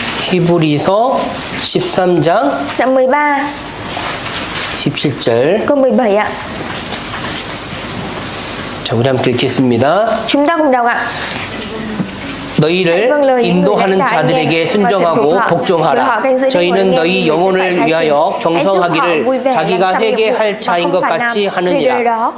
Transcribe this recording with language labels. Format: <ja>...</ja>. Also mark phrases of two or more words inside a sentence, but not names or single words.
<ko>히브리서 13장</ko> <vi>Đoạn 13</vi> <ko>17절.</ko> <vi>câu 17 ạ.</vi> <ko>자, 우리 함께 읽겠습니다.</ko> <vi>Chúng ta cùng đọc ạ.</vi> <ko>너희를 인도하는 자들에게 순종하고 복종하라. 저희는 너희 영혼을 위하여 경성하기를 자기가 회개할 자인 것 같이 하느니라.</ko>